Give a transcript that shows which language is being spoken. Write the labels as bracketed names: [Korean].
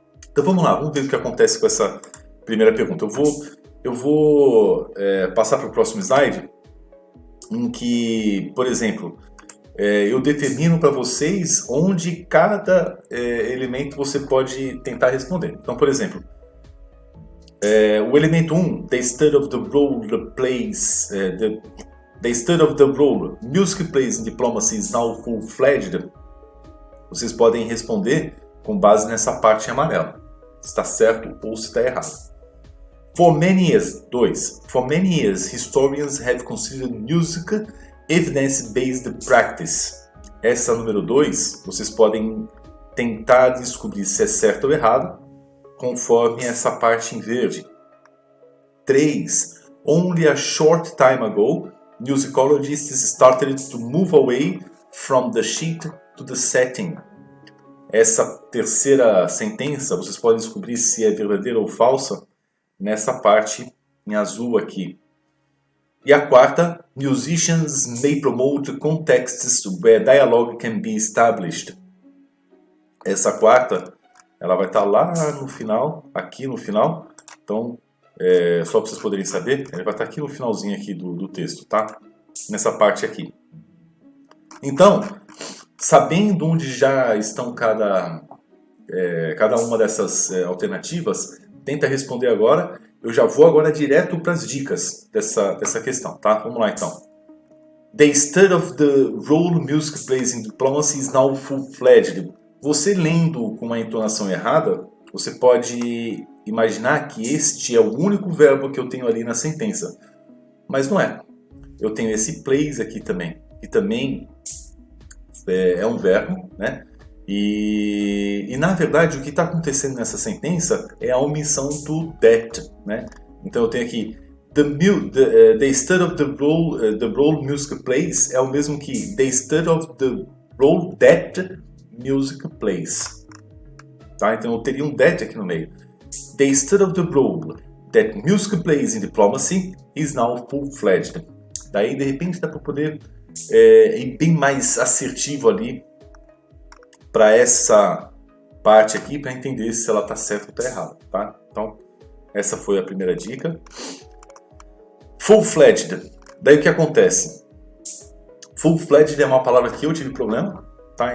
[Portuguese] Então vamos lá, vamos ver o que acontece com essa primeira pergunta. Eu vou passar para o próximo slide, em que, por exemplo, eu determino para vocês onde cada elemento você pode tentar responder. Então, por exemplo, o elemento 1, [English] the study of the role plays, the study of the role music plays in diplomacy is now full-fledged. [Portuguese] Vocês podem responder com base nessa parte em amarelo, se está certo ou se está errado. [English] For many years, 2. For many years, historians have considered music evidence-based practice. [Portuguese] Essa número 2, vocês podem tentar descobrir se é certo ou errado, conforme essa parte em verde. 3. [English] Only a short time ago, musicologists started to move away from the sheet to the setting. [Portuguese] Essa terceira sentença, vocês podem descobrir se é verdadeira ou falsa nessa parte em azul aqui. E a quarta, [English] musicians may promote contexts where dialogue can be established. [Portuguese] Essa quarta, ela vai estar lá no final, aqui no final. Então, só para vocês poderem saber, ela vai estar aqui no finalzinho aqui do texto, tá? Nessa parte aqui. Então, sabendo onde já estão cada uma dessas alternativas, tenta responder agora. Eu já vou agora direto para as dicas dessa questão, tá? Vamos lá então. [English] The study of the role music plays in diplomacy is now full-fledged. [Portuguese] Você lendo com uma entonação errada, você pode imaginar que este é o único verbo que eu tenho ali na sentença. Mas não é. Eu tenho esse plays aqui também, que também é um verbo, né? E na verdade o que está acontecendo nessa sentença é a omissão do that, né? Então eu tenho aqui [English] the study of the role music plays [Portuguese] é o mesmo que [English] the study of the role that music plays, tá? [Portuguese] Então eu teria um that aqui no meio. [English] The study of the role that music plays in diplomacy is now full-fledged. [Portuguese] Daí de repente dá para poder ir bem mais assertivo ali para essa parte aqui, para entender se ela está certa ou está errada, tá? Então, essa foi a primeira dica. Full-fledged. Daí o que acontece? Full-fledged é uma palavra que eu tive problema, tá?